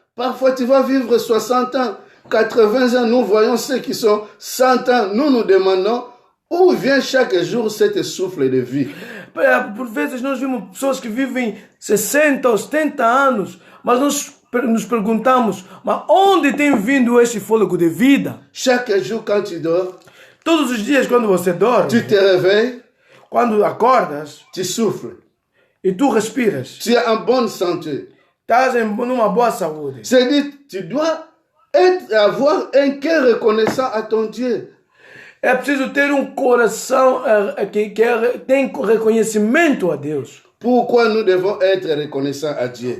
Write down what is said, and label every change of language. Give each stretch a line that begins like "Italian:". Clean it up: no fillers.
French: Parfois, tu vas vivre 60 ans, 80 ans. Nous voyons ceux qui sont 100 ans. Nous nous demandons où vient chaque jour cet souffle de vie.
Portuguese: Por vezes nós vimos pessoas que vivem 60 ou 70 anos, mas nós nos perguntamos, mas onde tem vindo esse fôlego de vida?
French: Chaque jour, quand tu dors,
Portuguese: todos os dias quando você dorme,
French: tu te réveilles,
Portuguese: quando acordas,
French: tu souffles,
Portuguese: e tu respiras,
French: tu es en bonne santé.
Portuguese: Estás numa boa saúde.
French: C'est-à-dire, tu dois avoir un cœur reconnaissant à ton Dieu.
Portuguese: É preciso ter coração que tem reconhecimento a Deus.
French: Pourquoi nous devons être reconnaissants à Dieu?